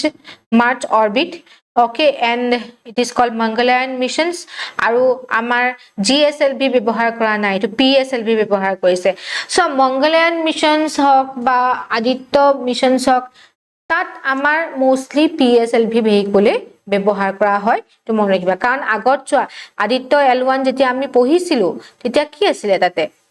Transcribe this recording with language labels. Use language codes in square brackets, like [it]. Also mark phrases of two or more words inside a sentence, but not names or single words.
[en] Mars orbit okay and it is called Mangalyaan missions [as] আৰু আমাৰ GSLV ব্যৱহাৰ কৰা নাই এটো PSLV ব্যৱহাৰ কৰিছে So Mangalyaan missions হক বা আদিত্য missions হক তাত আমাৰ মোস্টলি PSLV ভেহিকলে ব্যৱহাৰ কৰা হয় তো মন ৰাখিবা কাৰণ আগত চোৱা আদিত্য L1 যেতিয়া আমি পঢ়িছিলো তেতিয়া কি আছিল তাতে